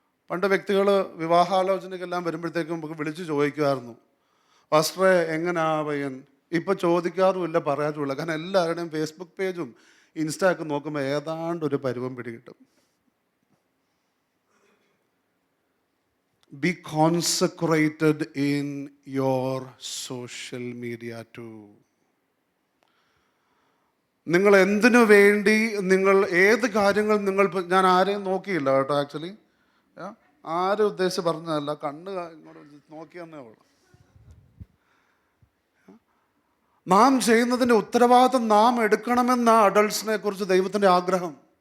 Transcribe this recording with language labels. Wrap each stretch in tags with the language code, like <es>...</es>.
<ml>പണ്ട് വ്യക്തികൾ വിവാഹാലോചനയ്ക്കെല്ലാം വരുമ്പോഴത്തേക്കും നമുക്ക് വിളിച്ച് ചോദിക്കുമായിരുന്നു, പാസ്റ്ററെ എങ്ങനെയാ പയ്യൻ? ഇപ്പം ചോദിക്കാറുമില്ല, പറയാറുമില്ല. കാരണം എല്ലാവരുടെയും ഫേസ്ബുക്ക് പേജും ഇൻസ്റ്റയൊക്കെ നോക്കുമ്പോൾ ഏതാണ്ട് ഒരു പരുവം പിടികിട്ടും.</ml> <en>Be consecrated in your social media too.</en> <ml>നിങ്ങൾ എന്തിനു വേണ്ടി, നിങ്ങൾ ഏത് കാര്യങ്ങൾ ഞാൻ ആരെയും നോക്കിയില്ല കേട്ടോ. ആക്ച്വലി ആരും ഉദ്ദേശിച്ച് പറഞ്ഞതല്ല, കണ്ണ് ഇങ്ങോട്ട് നോക്കിയെന്നേ ഉള്ളൂ. നാം ചെയ്യുന്നതിൻ്റെ ഉത്തരവാദിത്വം നാം എടുക്കണമെന്ന അഡൾട്ട്സിനെ കുറിച്ച് ദൈവത്തിൻ്റെ ആഗ്രഹം.</ml>